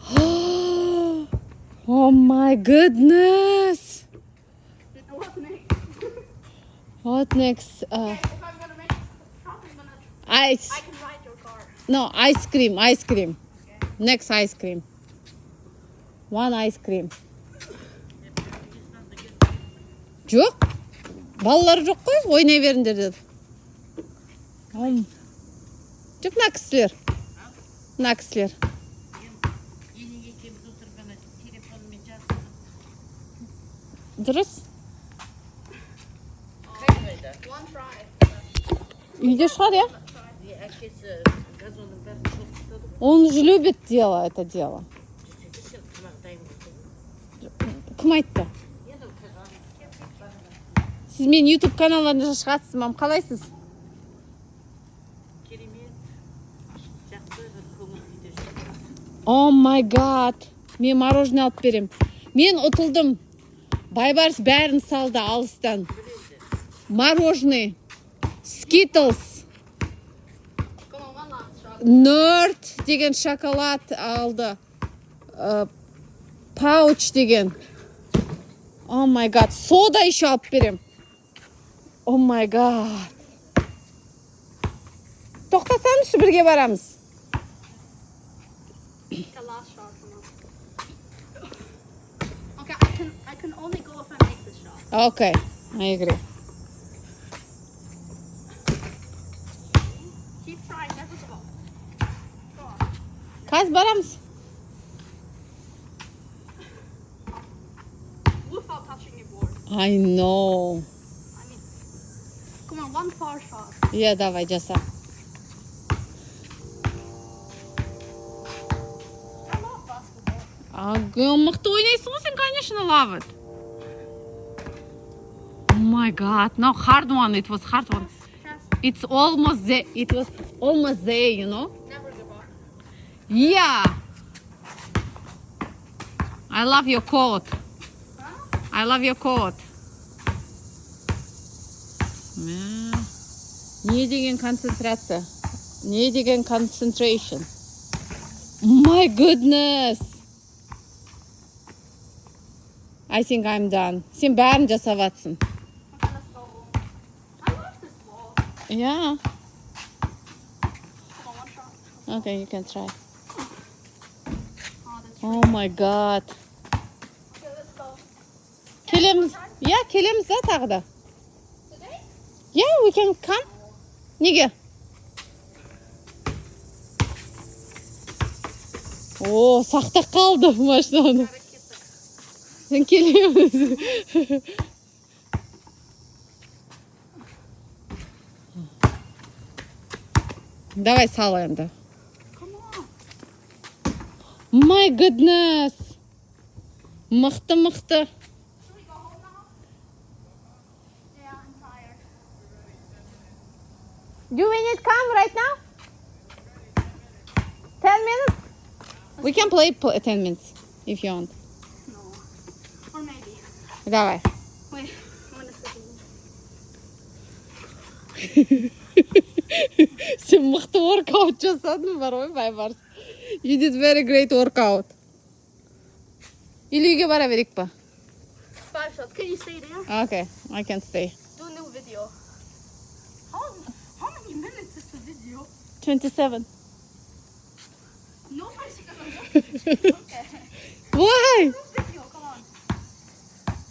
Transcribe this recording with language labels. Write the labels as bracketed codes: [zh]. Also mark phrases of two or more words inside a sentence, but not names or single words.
[en] Oh my goodness. What next? What next? Okay, if I'm gonna make something, I'm gonna. Ice. I can ride your car. No, ice cream. Ice cream. Okay. Next ice cream. One ice cream. [kk] Жоқ. Балалар жоқ қой, ойнай беріңдер деді. Жоқ, мына кісілер. Мына кісілер. Дұрыс. [en] One try. [kk] Үйде шығар, я? Әкесі газонның бәрін шоқытады ғой. [ru] Он же любит дело, это дело. [kk] Сен тамақ дайын болсын. Кім айтты? Енді қазан. Сіз мен YouTube каналдарында шығасыз, мам, қалайсыз? Керемет. Жақсы бір көңіл күйде жүріп. [en] Oh my god. [kk] Мен мороженое алып берем. Мен ұтылдым. Байбарс бәрін салды алыстан. Мороженое. [en] Skittles. Come on, one last shot. [kk] Nerd деген шоколад алды. Пауч деген. [en] Oh my god. [kk] Сода еще алып берем. [en] Oh my god. [kk] Тоқтасаңызшы, бірге барамыз. [en] The last shot. Come on. Okay, I can only go if I make this shot. Okay, I agree. Keep trying, never stop. Go on. [kk] Қазір барамыз. [en] Without touching your board. I know. I mean, come on, one far shot. Yeah, [kk] давай, жаса. [en] I love basketball. [kk] Мықты ойнайсың ғой сен, конечно, [en] love it. Oh my god, no hard one, it was hard one. Just It's almost there, it was almost there, you know? never give up. Yeah. I love your coat. Huh? I love your coat. Yeah. [kk] Не деген концентрация? Не деген concentration? [en] My goodness. I think I'm done. [kk] Сен бәрін жасап жатсың. [en] Okay, let's go home. I love this ball. Yeah. Hold on, one shot. Okay, you can try. Oh, that's Oh my god. Okay, let's go. [kk] Келеміз. Yeah, келеміз да тағы да. [en] Today? Yeah, we can come. [kk] Неге? О, сақтап қалды машинаны. Кеттік. Сен келеміз. Давай сал енді. [en] Come on. My goodness. [kk] Мықты, мықты. [en] Should we go home now? Yeah, I'm tired. Do we need come right now? 10 minutes? We can play 10 minutes if you want. No. Or maybe. Давай. Wait, I'm gonna sit [kk] Сен мықты workout жасадың бар ғой байбарс. [en] You did very great workout. [kk] Или үйге бара берейік па? [en] 5 shots. Can you stay there? Okay, I can stay. Do a new video. How many minutes is the video? 27. Nobody's gonna watch it. Okay. Why? New video, come on.